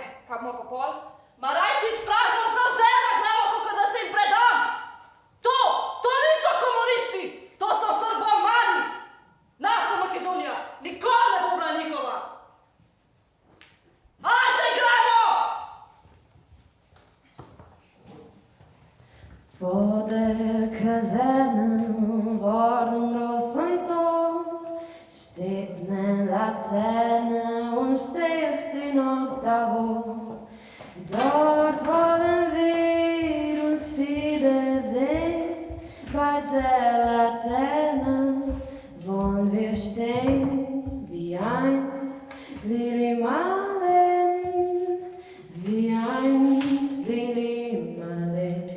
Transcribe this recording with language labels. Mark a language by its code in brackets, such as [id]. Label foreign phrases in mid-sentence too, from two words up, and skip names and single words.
[sl] Pa bomo pa pol? Ma raj si sprazno vso zer na glavo, kakor da se jim predam! To niso komunisti! To so Srbomani! Naša Makedonija nikoli ne bo bila njihova! Ajde, igrajmo! [de] Vor der Kaserne vor dem großen Tor steht ne Laterne und steht sie noch da wo. Dort wollen wir uns wiedersehen, bei der Laterne wollen wir stehen, wie einst Lili Marleen, wie einst Lili Marleen.